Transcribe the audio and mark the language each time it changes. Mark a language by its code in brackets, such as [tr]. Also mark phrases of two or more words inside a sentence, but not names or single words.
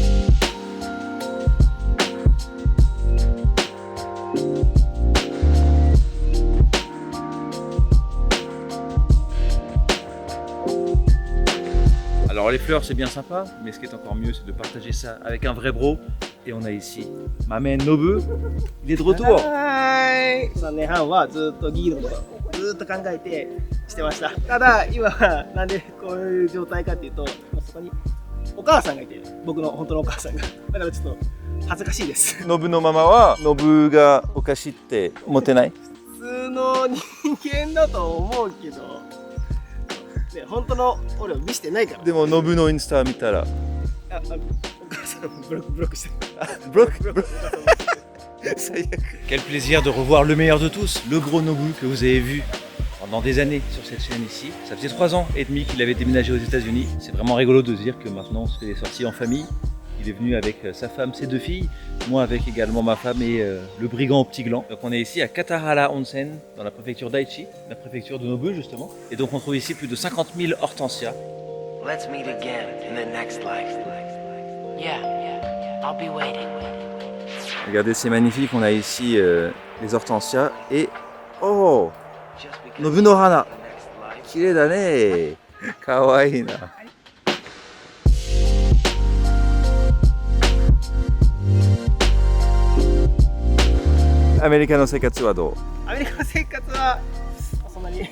[fr] Alors les fleurs c'est bien sympa, mais ce qui est encore mieux c'est de partager ça avec un vrai bro. Et on a ici ma main Nobu, il est de retour. [ja] 3 年半はずっとギギのことずっと考えてしてました。ただ今はなんでこういう状態かっていうと、そこにお母さんがいて、僕の本当のお母さんが。だからちょっと恥ずかしいです。ノブのママはノブがおかしいって思ってない？普通の人間だと思うけど、ね、本当の俺を見せてないから。でもノブのインスタ見たら、お母さんブロックしてる。 [fr] ブロック Quel plaisir de revoir le meilleur de tous, le gros Nobu que vous avez vu pendant des années sur cette chaîne ici. Ça faisait 3 ans et demi qu'il avait déménagé aux États-Unis. C'est vraiment rigolo de se dire que maintenant on se fait des sorties en famille. Il est venu avec sa femme, ses 2 filles, moi avec également ma femme et le brigand au petit gland. Donc on est ici à Katarahara Onsen, dans la préfecture d'Aichi, la préfecture de Nobu justement. Et donc on trouve ici plus de 50 000 hortensias. [en] Let's meet again in the next life. Yeah, I'll be waiting. [fr] Regardez, c'est magnifique, on a ici les hortensias et... [ja] オー、ノブの花. きれいだね。かわいいな. アメリカの生活はどう？アメリカの生活はそんなに